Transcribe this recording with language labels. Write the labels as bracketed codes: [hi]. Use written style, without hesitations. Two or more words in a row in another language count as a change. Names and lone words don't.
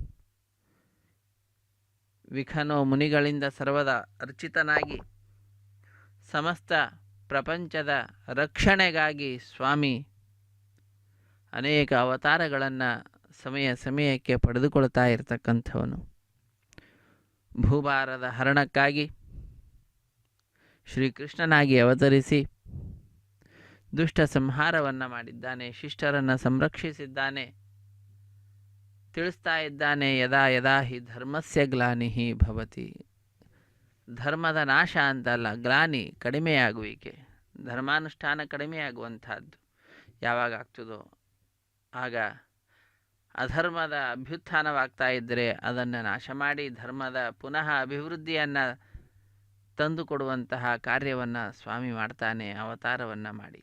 [kn] ವಿಖನೋ ಮುನಿಗಳಿಂದ ಸರ್ವದಾ ಅರ್ಚಿತನಾಗಿ ಸಮಸ್ತ ಪ್ರಪಂಚದ ರಕ್ಷಣೆಗಾಗಿ ಸ್ವಾಮಿ ಅನೇಕ ಅವತಾರಗಳನ್ನು ಸಮಯಕ್ಕೆ ಪಡೆದುಕೊಳ್ತಾ ಇರತಕ್ಕಂಥವನು. ಭೂಭಾರದ ಹರಣಕ್ಕಾಗಿ ಶ್ರೀಕೃಷ್ಣನಾಗಿ ಅವತರಿಸಿ ದುಷ್ಟ ಸಂಹಾರವನ್ನು ಮಾಡಿದ್ದಾನೆ, ಶಿಷ್ಟರನ್ನು ಸಂರಕ್ಷಿಸಿದ್ದಾನೆ. ತಿಳಿಸ್ತಾ ಇದ್ದಾನೆ, [sa] ಯದಾ ಯದಾ ಹಿ ಧರ್ಮಸ್ಯ ಗ್ಲಾನಿಹಿ ಭವತಿ. [kn] ಧರ್ಮದ ನಾಶ ಅಂತಲ್ಲ, ಗ್ಲಾನಿ ಕಡಿಮೆಯಾಗುವಿಕೆ, ಧರ್ಮಾನುಷ್ಠಾನ ಕಡಿಮೆಯಾಗುವಂಥದ್ದು ಯಾವಾಗ ಆಗ್ತದೋ ಆಗ ಅಧರ್ಮದ ಅಭ್ಯುತ್ಥಾನವಾಗ್ತಾ ಇದ್ದರೆ ಅದನ್ನು ನಾಶ ಮಾಡಿ ಧರ್ಮದ ಪುನಃ ಅಭಿವೃದ್ಧಿಯನ್ನು ತಂದುಕೊಡುವಂತಹ ಕಾರ್ಯವನ್ನು ಸ್ವಾಮಿ ಮಾಡ್ತಾನೆ ಅವತಾರವನ್ನು ಮಾಡಿ.